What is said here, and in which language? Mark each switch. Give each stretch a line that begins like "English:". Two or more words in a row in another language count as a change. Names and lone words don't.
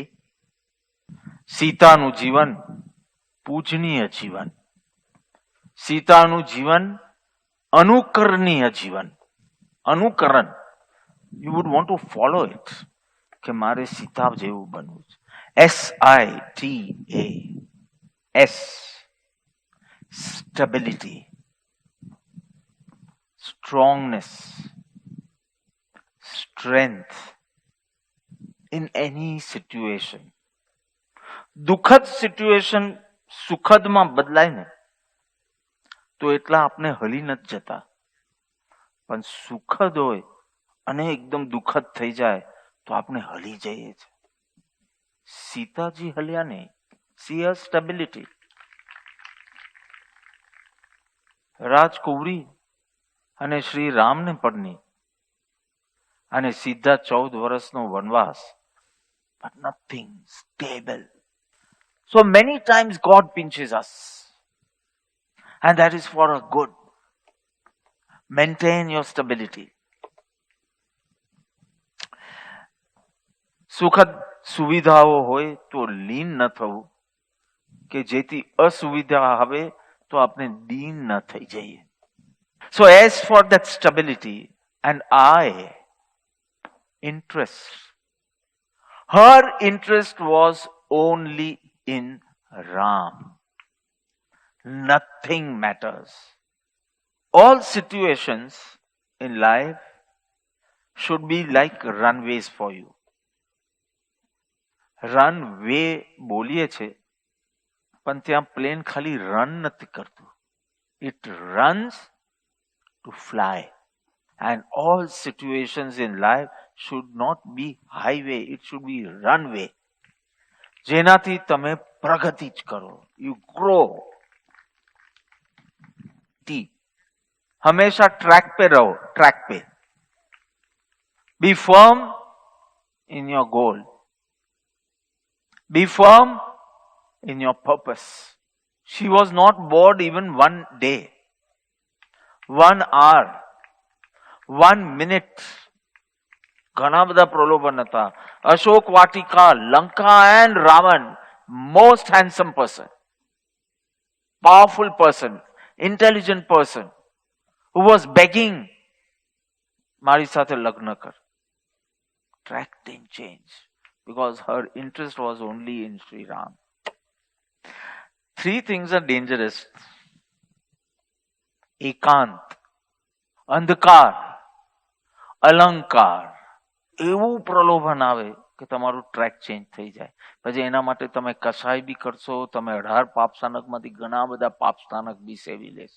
Gujarati: સીતાનું જીવન પૂજનીય જીવન, સીતાનું જીવન અનુકરણીય જીવન. અનુકરણ,
English: you would want to follow it,
Gujarati: કે મારે સીતા જેવું બનવું છે. SITA.
English: S, stability, strongness, strength in any situation.
Gujarati: દુઃખદ સિચ્યુએશન સુખદમાં બદલાય ને તો એટલા આપણે હલી નથી જતા, પણ સુખદ હોય અને એકદમ દુઃખદ થઈ જાય તો આપણે હલી જઈએ છીએ. સીતાજી હલ્યા નહીં.
English: see her stability.
Gujarati: રાજકુંવરી અને શ્રી રામને પરણી અને સીધા 14 વર્ષનો વનવાસ.
English: But nothing stable. So many times God pinches us. And that is for a good. Maintain your stability. સુખદ સુવિધાઓ હોય તો લીન ન થવું કે જેથી અસુવિધા આવે તો આપણે દીન ન થઈ જઈએ. So as for that stability and interest. Her interest was only in Ram. Nothing matters. All situations in life should be like runways for you.
Gujarati: Runway બોલીએ છે, પણ ત્યાં પ્લેન ખાલી રન નથી કરતું.
English: It runs to fly. And all situations in life should not be highway, it should be runway.
Gujarati: જેનાથી તમે પ્રગતિ જ કરો.
English: You grow.
Gujarati: હંમેશા ટ્રેક पे રહો, ટ્રેક पे.
English: Be firm in your goal. Be firm in your purpose. She was not bored even one day, 1 hour, 1 minute.
Gujarati: ઘણા બધા પ્રલોભન હતા.
English: અશોક વાટિકા, લંકા and Ravan, most handsome person, powerful person, intelligent person, who was begging,
Gujarati: મારી સાથે લગ્ન કર.
English: Track didn't change because her interest was only in Sri Ram. 3 things are dangerous.
Gujarati: એકાંત, અંધકાર, અલંકાર. એવું પ્રલોભન આવે કે તમારું
English: track change
Gujarati: થઈ જાય. પછી એના માટે તમે કસાય બી કરશો, તમે 18 પાપ સ્થાનકમાંથી ઘણા બધા પાપ સ્થાનક બી સેવી લેશો.